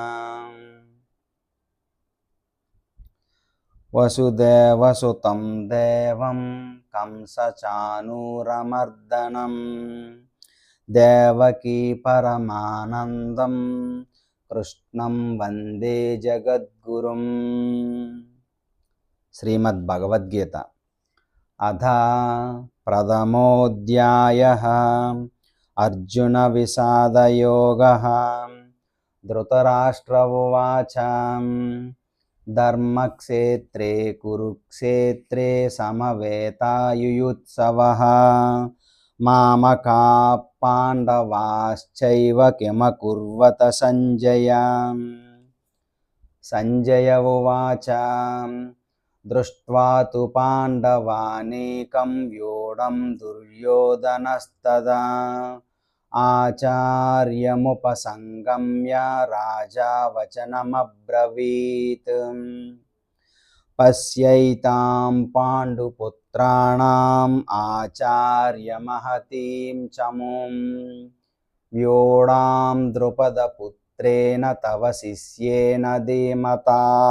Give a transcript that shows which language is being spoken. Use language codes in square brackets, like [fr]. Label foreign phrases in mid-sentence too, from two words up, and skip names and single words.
[sa] వసుదేవసుతం దేవం కంసచానూరమర్దనం దేవకీ పరమానందం కృష్ణం వందే జగద్గురుం. శ్రీమద్ భగవద్గీత అథ ప్రథమోऽధ్యాయః అర్జున విషాదయోగః. ధృతరాష్ట్ర ఉవాచ ధర్మక్షేత్రే కురుక్షేత్రే సమవేతాయుయుత్సవః మామకాః పాండవాశ్చైవ కిమకుర్వత సంజయ. సంజయ ఉవాచ దృష్ట్వా తు పాండవానేకం వ్యూఢం దుర్యోధనస్తదా ఆచార్యముపసంగమ్య రాజా వచనమబ్రవీత్. పశ్యైతాం పాండుపుత్రాణాం ఆచార్యమహతీం చమూం వ్యూఢాం ద్రుపదపుత్రేణ తవ శిష్యేన ధీమతా.